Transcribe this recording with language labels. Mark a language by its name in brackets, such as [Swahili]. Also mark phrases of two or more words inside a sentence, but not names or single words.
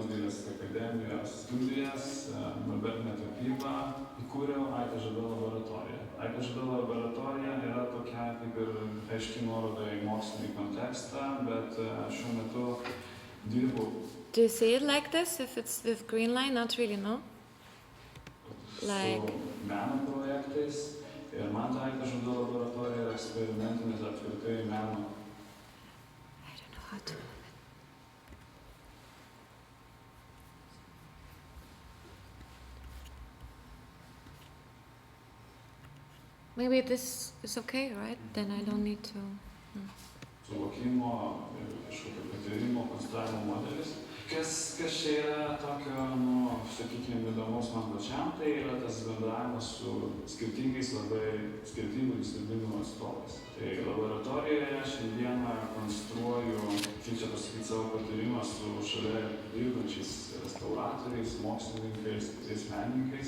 [Lithuanian] dailės akademijos studijas, modernią tapybą, įkūriau Aikas Žado Laboratoriją. Aikas Žado Laboratorija yra tokia kaip ir aiški nuoroda į mokslinį kontekstą, bet šiuo metu dirbu. [English] Do you see it like this? If it's with green line, not really, no? Like... [Lithuanian] Su meno projektais ir man ta Aikas Žado Laboratorija yra eksperimentinis apskritai meno. [English] I don't know how to... Maybe this is okay, right? Then I don't need to... [Lithuanian] Suvokimo ir kažkokio patyrimo, konstravimo modelis. Kas čia yra tokio, sakykime, įdomaus man pačiam, tai yra tas bendravimas su skirtingais, labai skirtingų disciplinų atstovais. Tai laboratorijoje šiandieną konstruoju, kaip čia pasakyti, savo patyrimą su šalia dirbančiais restauratoriais, mokslininkais, kitais menininkais.